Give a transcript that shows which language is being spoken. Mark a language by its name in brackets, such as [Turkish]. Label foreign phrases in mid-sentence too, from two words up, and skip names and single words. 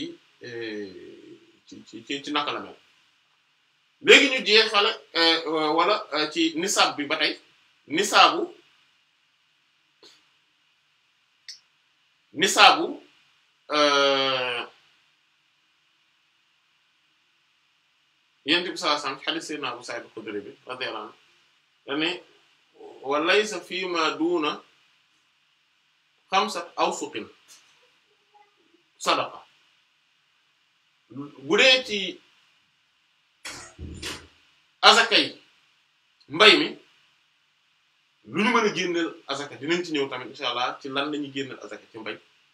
[Wolof] ci naka la mel léegi ñu jeexale wala ci nisaab bi ba tey nisaabu Yonent bi [Arabic] صلى الله عليه وسلم [Wolof] hadith sayyidina Abu Sa'id al-Khudri bi [Arabic] رضي الله عنه [Wolof] dane [Arabic] وليس فيما دون خمسة أوسق صدقة [Wolof] bu dee ci azaka yi mbay mi lu ñu mën a génneel azaka dinañ ci ñëw tamit [Arabic] إن شاء الله [Wolof] ci lan lañuy génneel azaka ci mbay